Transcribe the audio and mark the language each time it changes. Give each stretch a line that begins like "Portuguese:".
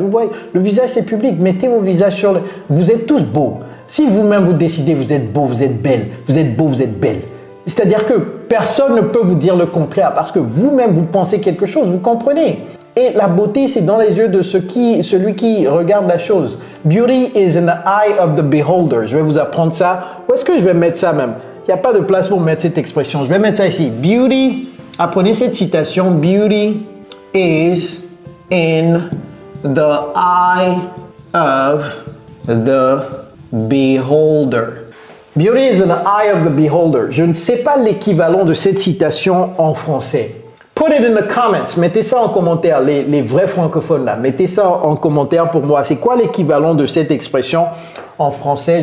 French: Vous voyez, le visage, c'est public. Mettez vos visages sur le... Vous êtes tous beaux. Si vous-même, vous décidez, vous êtes beau, vous êtes belle, vous êtes beau, vous êtes belle. C'est-à-dire que personne ne peut vous dire le contraire parce que vous-même, vous pensez quelque chose, vous comprenez. Et la beauté, c'est dans les yeux de celui qui regarde la chose.
English: Beauty is in the eye of the beholder.
French: Je vais vous apprendre ça. Où est-ce que je vais mettre ça même? Il n'y a pas de place pour mettre cette expression. Je vais mettre ça ici. Beauty, apprenez cette citation.
English: Beauty is in the eye of the beholder. Beauty is in the eye of the beholder.
French: Je ne sais pas l'équivalent de cette citation en français.
English: Put it in the comments.
French: Mettez ça en commentaire, les vrais francophones là. Mettez ça en commentaire pour moi. C'est quoi l'équivalent de cette expression en français?